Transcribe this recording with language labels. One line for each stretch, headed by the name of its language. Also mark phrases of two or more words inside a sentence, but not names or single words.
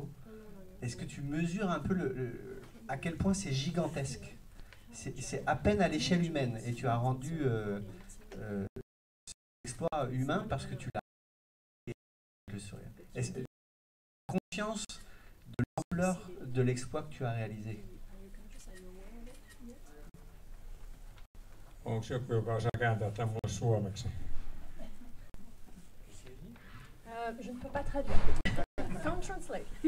French: Est-ce que tu mesures un peu à quel point c'est gigantesque? C'est à peine à l'échelle humaine, et tu as rendu l'exploit humain parce que tu l'as. Est-ce que tu as conscience de l'ampleur de l'exploit que tu as réalisé?
Finnish: Onko joku, joka osaa kääntää tämän mulle suomeksi?
French: Je ne peux pas traduire.
English: Can't translate.